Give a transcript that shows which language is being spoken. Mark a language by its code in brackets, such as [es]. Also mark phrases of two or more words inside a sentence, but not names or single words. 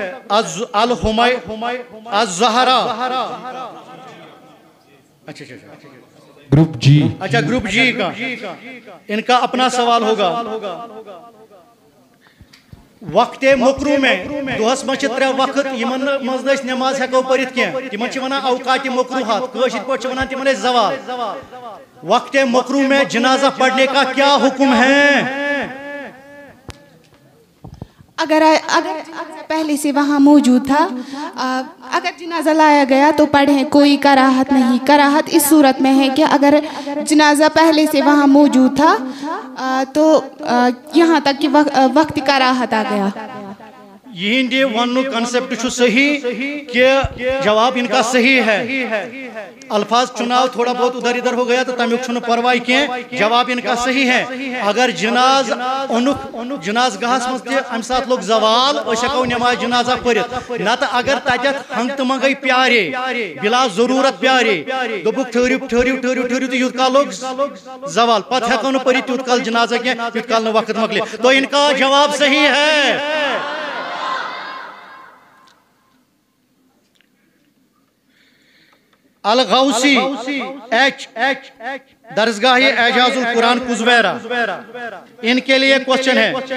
[ur] الزہرا. اچھا گروپ جی. اچھا گروپ جی کا ان کا اپنا سوال ہوگا. [ks] وقت مکرو میں دہس مجھ 3 وقت یمن مز نماز ہیکو پرت کی تمن ونان اوقات مکروہات کاشر پہ ونان تمن زوال. [ur] وقت مکرو میں جنازہ پڑھنے کا کیا حکم ہے؟ اگر پہلے سے وہاں موجود تھا اگر جنازہ لایا گیا تو پڑھیں, کوئی کراہت نہیں. کراہت اس صورت میں ہے کہ اگر جنازہ پہلے سے وہاں موجود تھا تو یہاں تک کہ وقت کراہت آ گیا. یہ ون کنسپٹ صحیح کہ جواب ان کا صحیح ہے. الفاظ چناؤ تھوڑا بہت ادھر ادھر ہو گیا [ks] تو تمیک چھن پروائی کی. [ur] جواب ان کا صحیح ہے. [ks] اگر جناز گاہس مز ام سات لوگ زوال ہکو نماز جنازہ پرت نت اگر تتھ ہنگ تو منگے پیارے بلا ضرورت پیارے دبک ٹھہرو ٹھہرو ٹھہرو ٹھہرو تو یوت کال لوگ زوال پتہ ہکو نا پرت تیوت کال جنازہ کی یوت کال وقت مکلے. [ur] تو ان کا جواب صحیح ہے. الغوثی ایچ درسگاہ اعجاز القرآن کزویرہ ان کے لیے کوشچن ہے.